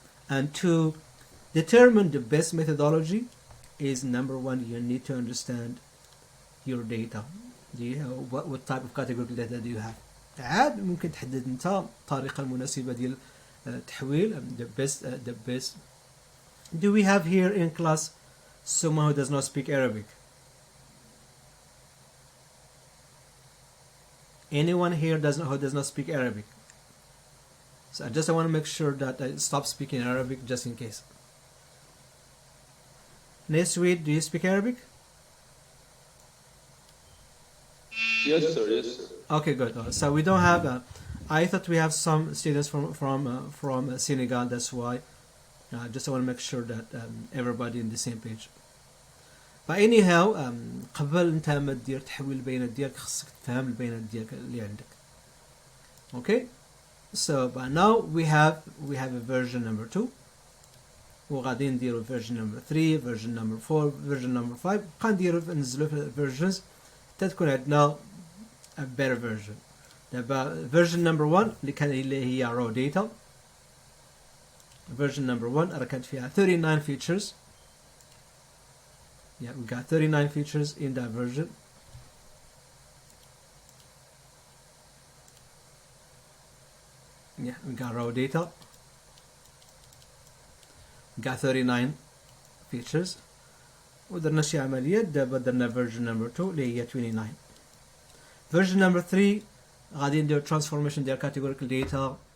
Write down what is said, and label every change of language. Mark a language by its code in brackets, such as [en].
[en] And to determine the best methodology is number one, you need to understand your data. what type of categorical data do you have. [ar] عاد ممكن تحدد انت الطريقة المناسبة ديال التحويل. [en] The best. Do we have here in class someone who does not speak Arabic? Anyone here who does not speak Arabic? So I want to make sure that I stop speaking Arabic just in case. Nesweet, do you speak Arabic? Yes, sir. Yes, sir. Okay, good. So we don't have. I thought we have some students from Senegal. That's why. I just want to make sure that everybody in the same page. [ar] But anyhow, قبل أنت ما تدير تحويل البيانات ديالك خصك تفهم البيانات ديالك اللي عندك. [en] Okay. So but now we have a version number 2. [ar] وغادي نديرو [en] version number 3, version number 4, version number 5. [ar] غنديرو ننزلو في versions تتكون عندنا a better version. [en] دابا version number 1 اللي هي raw data. Version number 1 [ar] راه كانت فيها [en] 39 features. Yeah, we got 39 features in that version. Yeah, we got raw data. We got 39 features. [ar] ودرنا شي عمليات. دابا درنا version number 2 اللي هي 29. [en] Version number 3 غادي ندير transformation ديال categorical data.